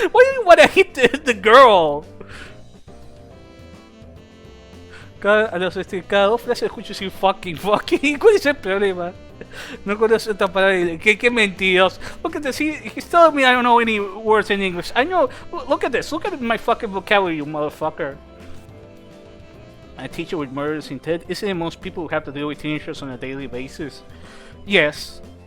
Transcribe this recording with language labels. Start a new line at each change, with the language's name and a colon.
English: Why do you want to hit the girl?
Spanish: Cada dos frases escucho decir fucking. ¿Cuál es el problema? No conozco esta palabra. Qué mentiroso.
English: Look at this. He's telling me I don't know any words in English. I know. Look at this. Look at my fucking vocabulary, you motherfucker. A teacher with murderous intent? Isn't it most people who have to deal with teenagers on a daily basis? Yes.